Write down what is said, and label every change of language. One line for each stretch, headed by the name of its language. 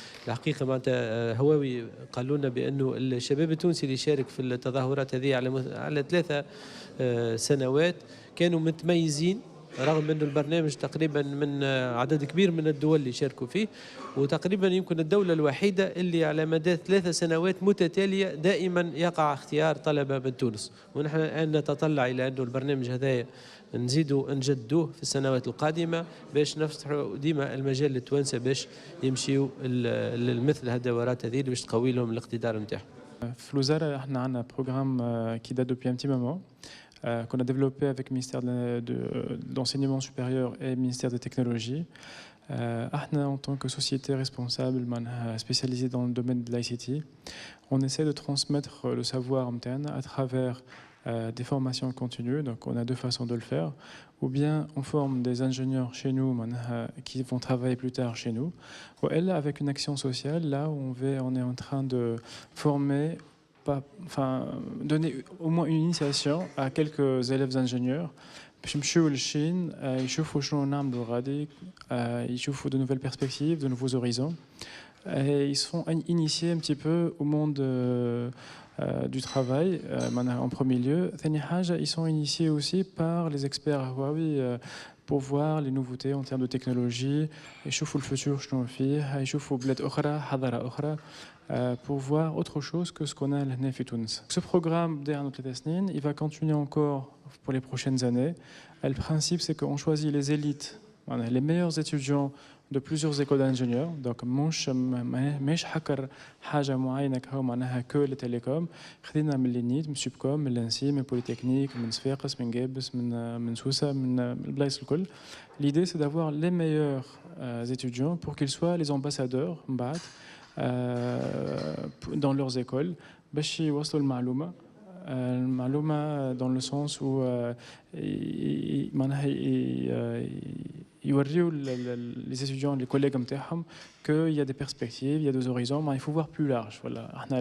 Arabic: الحقيقة معناتها هواوي قالوا لنا بأنه الشباب التونسي اللي شارك في التظاهرات هذه على 3 سنوات كانوا متميزين، رغم أنه البرنامج تقريبا من عدد كبير من الدول اللي شاركوا فيه، وتقريبا يمكن الدولة الوحيدة اللي على مدى 3 سنوات متتالية دائما يقع اختيار طلبة من تونس. ونحن الآن نتطلع إلى أنه البرنامج هذا نزيدوا نجدوه في السنوات القادمة باش نفتحوا ديما المجال للتوانسة باش يمشيوا لمثل هالدورات هذه اللي باش تقوي لهم الاقتدار نتاعهم. في الوزارة احنا عندنا بروغرام
French: qui date depuis un petit moment qu'on a développé avec le ministère de l'enseignement supérieur et le ministère des technologies.
Arabic: احنا
French: en tant que société responsable spécialisée dans le domaine de l'ICT, on essaie de transmettre le savoir interne à travers des formations continues. Donc on a deux façons de le faire. Ou bien on forme des ingénieurs chez nous qui vont travailler plus tard chez nous. Ou elle, avec une action sociale, là où on est en train de former, donner au moins une initiation à quelques élèves ingénieurs.
Arabic: باش يمشيو للشين يشوفوا شنو نعملوا غادي يشوفوا
French: de nouvelles perspectives, de nouveaux horizons. Et ils seront initiés un petit peu au monde du travail en premier lieu.
Arabic: ثاني حاجة,
French: ils sont initiés aussi par les experts Huawei pour voir les nouveautés en termes de technologie,
Arabic: يشوفوا الفوتور شنو فيه, يشوفوا بلاد أخرى, حضارة أخرى,
French: pour voir autre chose que ce qu'on a
Arabic: هنا في تونس.
French: Ce programme derrière notre Tesnin, il va continuer encore pour les prochaines années. Le principe, c'est qu'on choisit les élites, les meilleurs étudiants de plusieurs écoles d'ingénieurs. Donc,
Arabic: مش حكر حاجة معينة معناها
French: que les télécoms.
Arabic: خدينا من النيت, من سوبكوم, من لانسي, من بوليتكنيك, من صفاقس, من جابس, من سوسة, من البلايص الكل.
French: L'idée, c'est d'avoir les meilleurs étudiants pour qu'ils soient les ambassadeurs dans leurs écoles
Arabic: باش يوصلوا المعلومة. المعلومة
French: dans le sens où
Arabic: معناها يوريوا
French: les étudiants, les collègues
Arabic: نتاعهم
French: qu'il y a des perspectives, il y a des horizons, mais il faut voir plus large. Voilà.